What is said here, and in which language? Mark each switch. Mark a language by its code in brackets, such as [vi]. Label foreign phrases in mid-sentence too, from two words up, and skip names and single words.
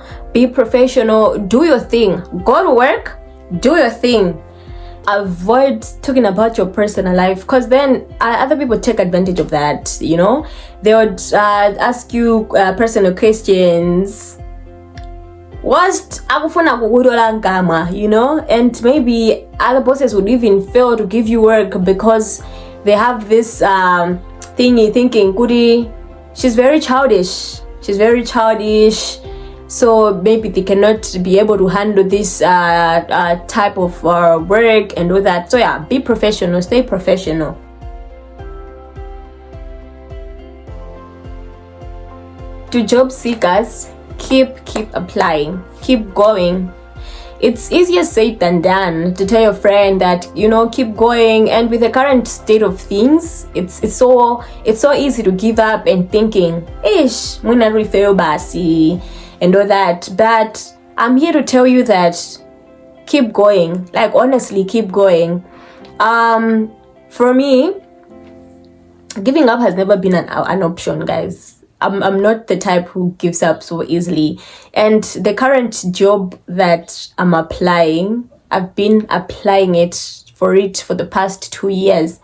[en] Be professional, do your thing, go to work, do your thing. Avoid talking about your personal life, because then other people take advantage of that, you know. They would ask you personal questions, worst [ny] akufuna kukudola ngama, [en] you know. And maybe other bosses would even fail to give you work because they have this thingy thinking, Kudi, she's very childish, so maybe they cannot be able to handle this type of work and all that. So yeah, be professional, stay professional. To job seekers, keep applying, keep going. It's easier said than done to tell your friend that, you know, keep going. And with the current state of things, it's so easy to give up and thinking, [ny] ish, muna refail basi [en] and all that. But I'm here to tell you that keep going. Like, honestly, keep going. For me, giving up has never been an option, guys. I'm not the type who gives up so easily. And the current job that I'm applying, I've been applying for the past 2 years.